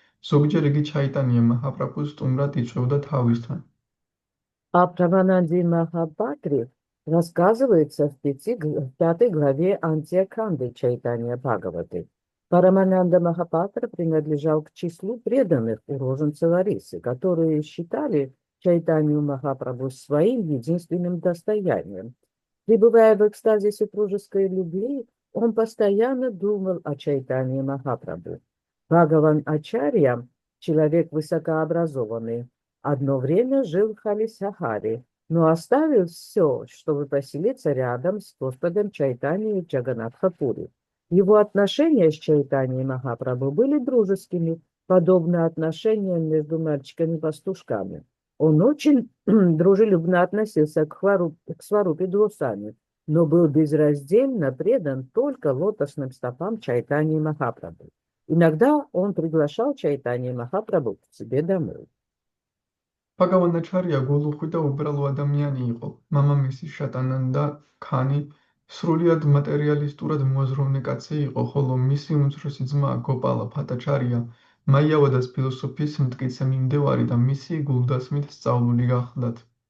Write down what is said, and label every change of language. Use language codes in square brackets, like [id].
[ka] ზოგჯერ იგი ჩაიტანია მაჰაპრაბჰუს სტუმრად იწვევდა თავისთან. [ru] О Прамананде Махапатре рассказывается в 5 главе Антия-Канды Чайтанья Бхагаваты. Парамананда Махапатра принадлежал к числу преданных уроженцев Арисы, которые считали Чайтанью Махапрабху своим единственным достоянием. Пребывая в экстазе супружеской любви, он постоянно думал о Чайтанье Махапрабху. Бхагаван Ачарья, человек высокообразованный, одно время жил в Халисахаре, но оставил все, чтобы поселиться рядом с Господом Чайтаньей в Джаганатхапуре. Его отношения с Чайтаньей Махапрабху были дружескими, подобно отношениям между мальчиками-пастушками. Он очень дружелюбно относился к Сварупе Госвами, но был безраздельно предан только лотосным стопам Чайтаньи Махапрабху. Иногда он приглашал Чайтаньи Махапрабху к себе домой. [ka] Bhagavanačarya გულუხვი და უბრალო ადამიანი იყო. მამამისი შატანანდა ქანი სრულიად მატერიალისტურად მოაზროვნე კაცი იყო, ხოლო მისი უმცროსი ძმა გოპალა ფატაჩარია მაიავადას ფილოსოფიის მტკიცე მიმდევარი და მისი გულდასმით სწავლული გახლდათ.